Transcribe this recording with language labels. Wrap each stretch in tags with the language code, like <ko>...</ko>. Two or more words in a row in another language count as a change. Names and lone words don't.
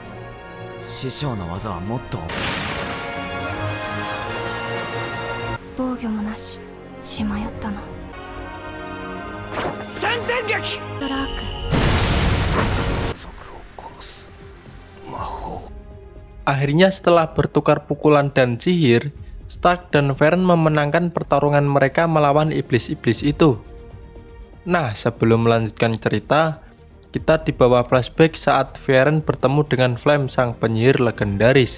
<ja>師匠の技はもっと防御もなし血迷ったな。三段撃ドラーク族を殺す魔法。</ja> <id>Akhirnya setelah bertukar pukulan dan sihir, Stark dan Varen memenangkan pertarungan mereka melawan iblis-iblis itu. Nah, sebelum melanjutkan cerita, kita dibawa flashback saat Varen bertemu dengan Flame, sang penyihir legendaris.</id>